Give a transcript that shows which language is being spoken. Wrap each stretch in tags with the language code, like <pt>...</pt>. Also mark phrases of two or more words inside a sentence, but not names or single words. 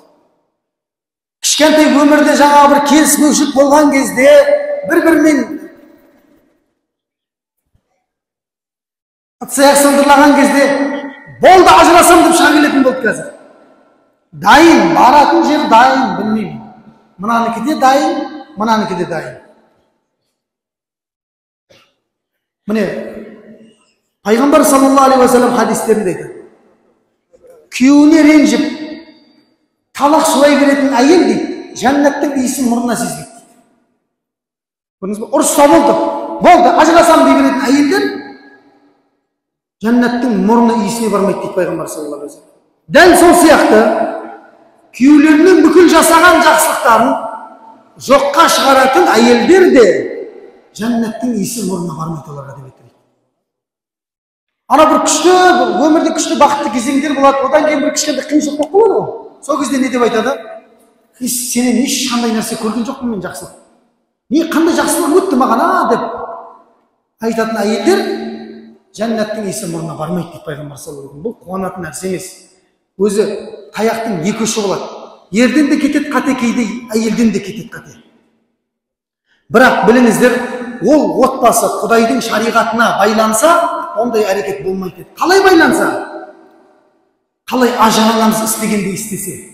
<kk>Кішкентай өмірде жаңа бір келіспеушілік болған кезде бір-бірімен цех сылдырлаған кезде болды ажырасам деп шыға келетін болды қазір. Дайын, баратын жер дайын, білмеймін. Мынаныкы де дайын, мынаныкы де дайын. Міне, пайғамбар</kk> <ar>صلى الله عليه وسلم</ar> <kk>хадистерінде айтады. Күйеуіне ренжіп, талақ сұрай беретін әйел дейді, жәннаттың иісін мұрнына сезбейді. Көрдіңіз бе? Ұрыста болды, ажырасам дей беретін әйелдер жәннаттың мұрны иісіне бармайды дейді пайғамбар</kk> <ar>صلى الله عليه وسلم.</ar> <kk>Дәл сол сияқты күйеулерінің бүкіл жасаған жақсылықтарын жоққа шығаратын әйелдер де жәннаттың иісі мұрнына бармайды оларға деп айтады. Ана бір күшті, өмірде күшті бақытты кезеңдер болады, одан кейін бір кішкентай қиыншылық болып қалады ғой. Сол кезде не деп айтады? Сенен ешқандай нәрсе көрген жоқпын мен жақсылық. Қандай жақсылық өтті маған деп айтатын әйелдер жәннаттың иісі мұрнына бармайды дейді пайғамбар</kk> <ar>صلى الله عليه وسلم.</ar> <kk>Бұл қуанатын нәрсе емес. Өзі таяқтың екі ұшы болады. Ерден де кетеді қате, кейде әйелден де кетеді қате. Бірақ біліңіздер, ол отбасы Құдайдың шариғатына байланса, ондай әрекет болмайды. Қалай байланса? Қалай Ажар анамыз істегенде істесе?</kk>